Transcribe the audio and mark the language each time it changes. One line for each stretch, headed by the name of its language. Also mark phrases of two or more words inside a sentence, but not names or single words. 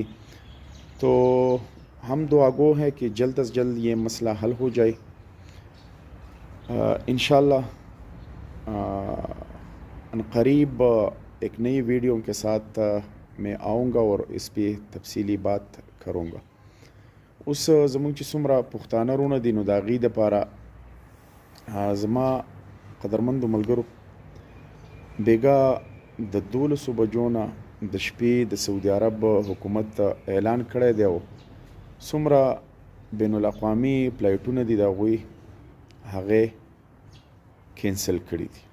Urdu: تو ہم دعا گو ہیں کہ جلد از جلد یہ مسئلہ حل ہو جائے۔ انشاءاللہ ان قریب ایک نئی ویڈیو کے ساتھ میں آؤں گا اور اس پہ تفصیلی بات کروں گا۔
Pashto: اس زمون چې څومره پښتانه رونه دي، نو د هغې دپاره زما قدرمندو ملګرو، بیګا د 12 بجو نه د شپې د سعودي عرب حکومت اعلان کړی دی او څومره بین الاقوامي فلایټونه دي د هغوی هغې کینسل کړي دي۔